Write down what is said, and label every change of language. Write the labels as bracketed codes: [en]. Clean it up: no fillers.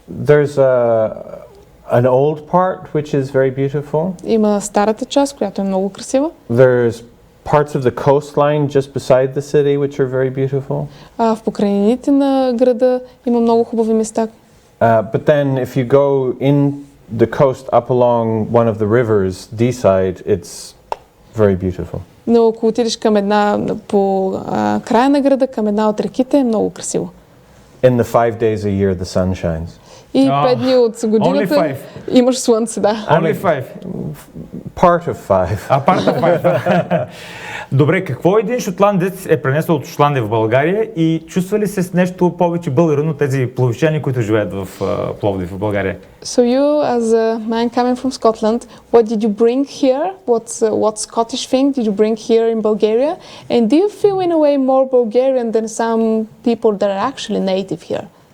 [en] There's an old part which is very beautiful. [bg] Има старата част, която е много красива. [en] There's parts of the coastline just beside the city which are very beautiful. [bg] В покрайнините на града има много хубави места. [en] But then if you go in the coast up along one of the rivers, Deeside, it's very beautiful. [bg] Но ако отидеш към по края на града, към една от реките, е много красиво. [en] In the 5 days a year the sun shines. [bg] И 5 дни от годината имаш слънце, да. [en] Only 5. Part of 5. Part of 5. [bg] Добре, какво един шотландец е пренесъл от Шотландия в България и чувства ли се с нещо повече българин от тези пловдивчани, които живеят в Пловдив, в България? [en] So you, as a man coming from Scotland, what did you bring here? What Scottish thing did you bring here in Bulgaria? And do you feel in a way more Bulgarian than some people that are actually native here?